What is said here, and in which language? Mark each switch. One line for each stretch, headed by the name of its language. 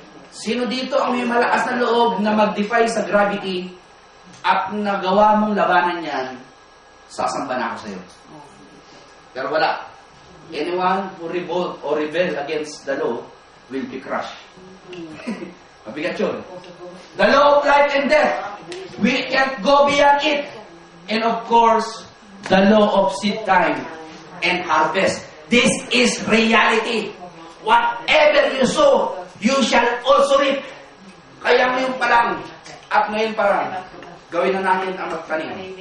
Filipino: Sino dito ang may malakas na loob na mag-defy sa gravity at nagawa mong labanan yan, sasamba na ako sa'yo. Pero wala.
English: Anyone who revolt or rebel against the law will be crushed.
Filipino: Mabigat yun.
English: The law of life and death. We can't go beyond it. And of course, the law of seed time and harvest. This is reality. Whatever you sow, you shall also reap.
Filipino: Kaya ngayon pa lang, at ngayon pa lang, gawin na natin ang magtanim.